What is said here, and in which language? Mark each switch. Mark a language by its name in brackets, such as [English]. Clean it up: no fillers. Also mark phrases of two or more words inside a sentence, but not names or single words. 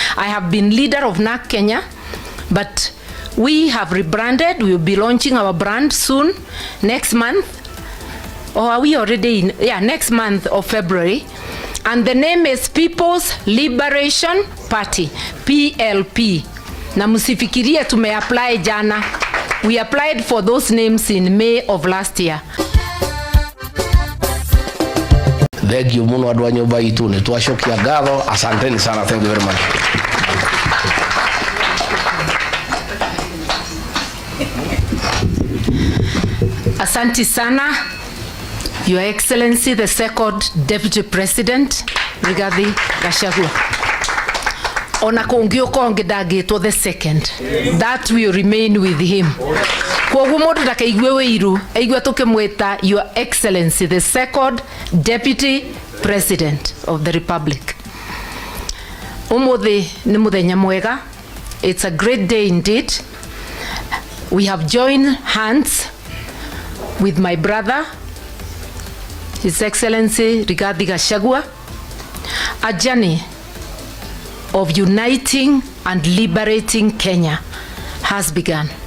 [English] I have been leader of NAC Kenya, but we have rebranded. We will be launching our brand soon, next month. Or are we already in? Yeah, next month of February. And the name is People's Liberation Party, PLP. [Swahili] Na musifikirie tume-apply jana. [English] We applied for those names in May of last year. Thank you [Kikuyu] muno andu a nyumba itu ni twashokia ngatho. [Swahili] Asanteni sana. [English] Thank you very much. [Swahili] Asante sana, [English] Your Excellency, the second Deputy President, Rigathi Gachagua. [Kikuyu] Ona kongioka ongedagitwo [English] the second, that will remain with him. [Kikuyu] Kwoguo mundu ndakaigwe wiru, aigwe tukimwita [English] Your Excellency, the second Deputy President of the Republic. [Kikuyu] Umuthi ni muthenya mwega. [English] It's a great day indeed. We have joined hands with my brother, His Excellency Rigathi Gachagua, a journey of uniting and liberating Kenya has begun.